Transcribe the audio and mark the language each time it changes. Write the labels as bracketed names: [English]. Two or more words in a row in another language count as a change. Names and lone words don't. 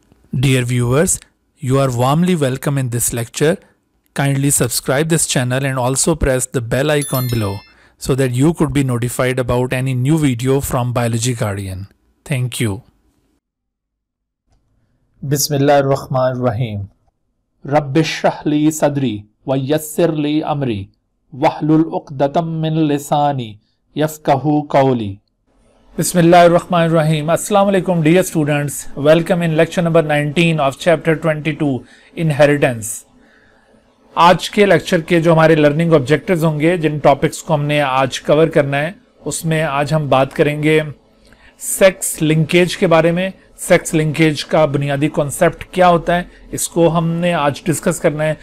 [English] Dear viewers, you are warmly welcome in this lecture. Kindly subscribe this channel and also press the bell icon below so that you could be notified about any new video from Biology Guardian. Thank you. [Arabic] بسم الله الرحمن الرحيم رب اشرح لي صدري ويسر لي أمري واحلل عقدة من لساني يفقهوا قولي. Bismillahirrahmanirrahim. السلام عليكم [English] dear students. Welcome in lecture number 19 of chapter 22 Inheritance. [Urdu] آج کے لیکچر کے جو ہمارے [English] learning objectives [Urdu] ہوں گے، جن ٹاپکس کو ہم نے آج کور کرنا ہے، اس میں آج ہم بات کریں گے [English] sex linkage [Urdu] کے بارے میں. [English] sex linkage [Urdu] کا بنیادی کانسیپٹ کیا ہوتا ہے، اس کو ہم نے آج ڈسکس کرنا ہے.